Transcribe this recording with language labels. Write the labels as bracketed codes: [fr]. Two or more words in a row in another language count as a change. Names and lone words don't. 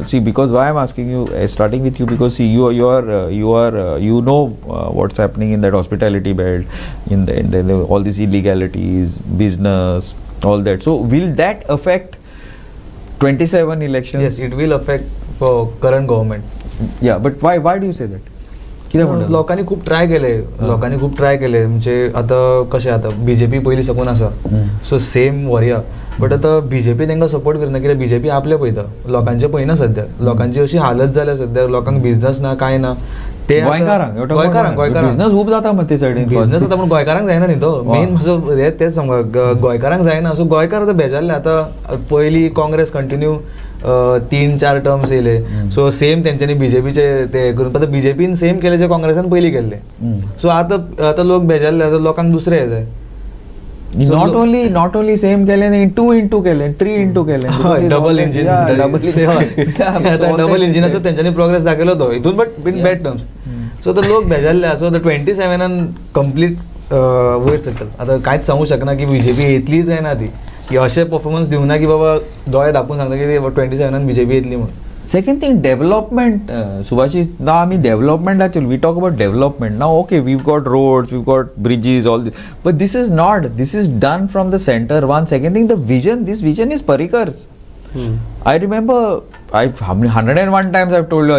[en] See, because why I'm asking you, starting with you, because see, you know what's happening in that hospitality belt, in the all these illegalities, business, all that. So, will that affect 27 elections? Yes, it will affect for current government. Yeah, but why do you say that? [kok] कित्याक म्हणटा? लोकांनी खूप ट्राय केले म्हणजे आता कशें आता बीजेपी पयलीं साकून आसा [en] so same [kok] वरया बट आता बीजेपी तांकां सपोर्ट करना कित्याक बीजेपी आपले पळयता लोकांचे पळयना सद्या लोकांची अशी हालत जाल्या सद्या लोकांक बिझनस ना काय ना ते गोंयकारांक बिझनस खूब जाता मग ते सायडीन बिझनस आता पूण गोंयकारांक जायना न्ही तो मेन म्हजो तेच सांग गोंयकारांक जायना सो गोंयकार आतां बेजारले आतां पयलीं काँग्रेस कंटिन्यू 3-4 टर्म्स येयले सो सेम तेंच्यांनी बीजेपीचे ते करून आतां बीजेपीन सेम केले जे काँग्रेसान पयलीं केल्ले सो आतां लोक बेजारले आतां लोकांक दुसरे हे जाय [en] not only same [kok] केले 2 into केले 3 into केले [en] double engine [kok] डबल इंजिनाचो तेंच्यांनी प्रोग्रेस दाखयलो तो हितून [en] but in bad terms [kok] सो लोक बेजारले सो 27 कंप्लीट वयर सकयल आतां कांयच सांगू शकना की बीजेपी येतलीच काय ना ती की अशें परफॉर्मन्स दिवना की बाबा दोळे धापून सांगता की 27 बीजेपी येतली म्हणून [en] Second thing, development. Subhashish, now I mean development actually. We talk about development. Now, okay, we've got roads, we've got bridges, all this. But this is not. This is done from the center. One second thing, the vision. This vision is Parrikar's. I remember, 101 times I've told you all.